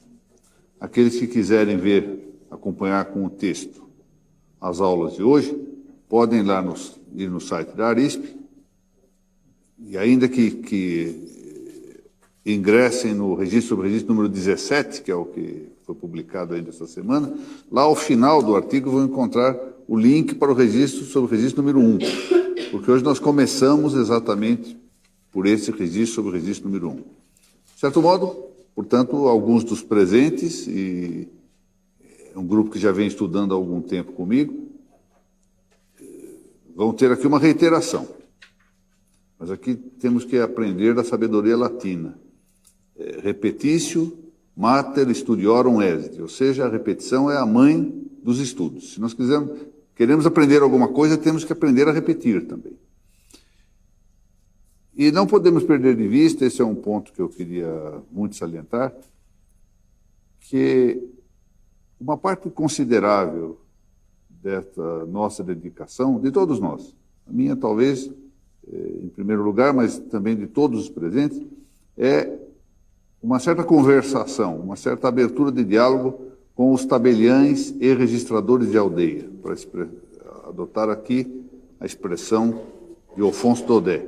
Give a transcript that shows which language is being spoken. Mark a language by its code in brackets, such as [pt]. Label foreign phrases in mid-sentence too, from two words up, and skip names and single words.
[pt] Aqueles que quiserem acompanhar com o texto as aulas de hoje, podem ir no site da Arisp, e ainda que ingressem no Registro sobre Registro número 17, que é o que foi publicado ainda esta semana, lá ao final do artigo vão encontrar o link para o Registro sobre Registro número 1, porque hoje nós começamos exatamente por esse Registro sobre Registro número 1. De certo modo, portanto, alguns dos presentes, e um grupo que já vem estudando há algum tempo comigo, vão ter aqui uma reiteração. Mas aqui temos que aprender da sabedoria latina. [la] Repetitio mater studiorum est, [pt] ou seja, a repetição é a mãe dos estudos. Se nós queremos aprender alguma coisa, temos que aprender a repetir também. E não podemos perder de vista, esse é um ponto que eu queria muito salientar, que uma parte considerável desta nossa dedicação, de todos nós, a minha talvez em primeiro lugar, mas também de todos os presentes, é uma certa conversação, uma certa abertura de diálogo com os tabeliães e registradores de aldeia, para adotar aqui a expressão de Alfonso Daudet.